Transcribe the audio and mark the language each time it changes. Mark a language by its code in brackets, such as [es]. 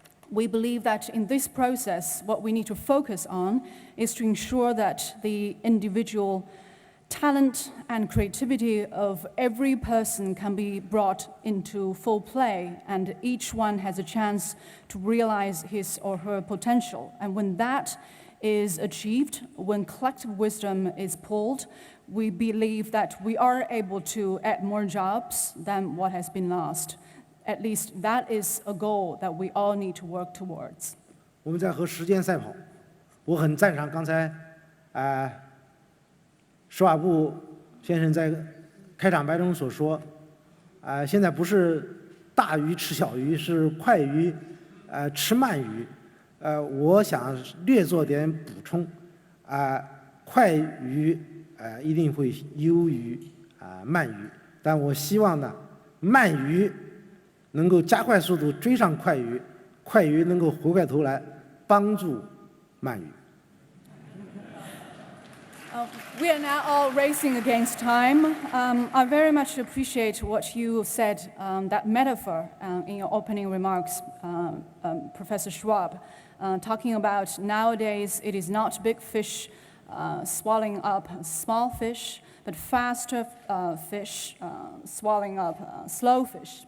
[en] We believe that in this process, what we need to focus on is to ensure that the individual talent and creativity of every person can be brought into full play, and each one has a chance to realize his or her potential. And when that is achieved, when collective wisdom is pulled, we believe that we are able to add more jobs than what has been lost. At least that is a goal that we all need to work towards. [zh] 我们在和时间赛跑，我很赞赏刚才施瓦布先生在开场白中所说，现在不是大鱼吃小鱼，是快鱼吃慢鱼。我想略做点补充，快鱼一定会优于慢鱼，但我希望呢，慢鱼能够加快速度追上快鱼，快鱼能够回过头来帮助鳗鱼。 [en] We are now all racing against time. I very much appreciate what you said, that metaphor in your opening remarks, Professor Schwab, talking about nowadays it is not big fish swallowing up small fish, but faster fish swallowing up slow fish.